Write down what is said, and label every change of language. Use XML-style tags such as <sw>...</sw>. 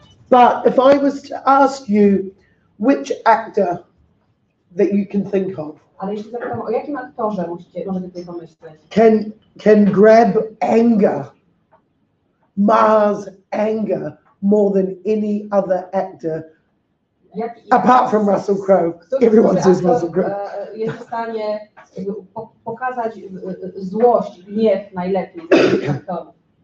<en>But if I was to ask you which actor that you can think of</en> <pl>Ale jeśli zapytam, o jakim aktorze możecie tutaj pomyśleć?</pl> <en>can grab anger, Mars anger, more than any other actor, apart from Russell Crowe. Everyone says Russell Crowe.</en> <pl>Jest w stanie pokazać złość, gniew najlepiej z tych aktorów.</pl>